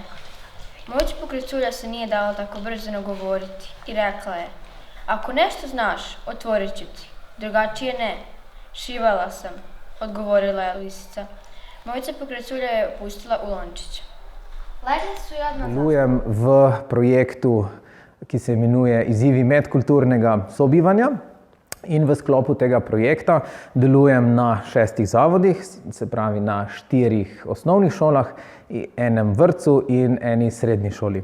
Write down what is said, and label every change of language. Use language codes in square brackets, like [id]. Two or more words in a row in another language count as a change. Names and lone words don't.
[bs] Mojice pokraj culja se nije dala tako brzo nagovoriti i rekla je: ako nešto znaš, otvorit ću ti, drugačije ne. Šivala sam, odgovorila je lisica. Mojica pokraj culja je pustila u lončić. Legli su i odmah [sl] Delujem v projektu, ki se imenuje Izzivi medkulturnega sobivanja. In v sklopu tega projekta delujem na 6 zavodih, se pravi na 4 osnovnih šolah, enem vrtcu in eni srednji šoli.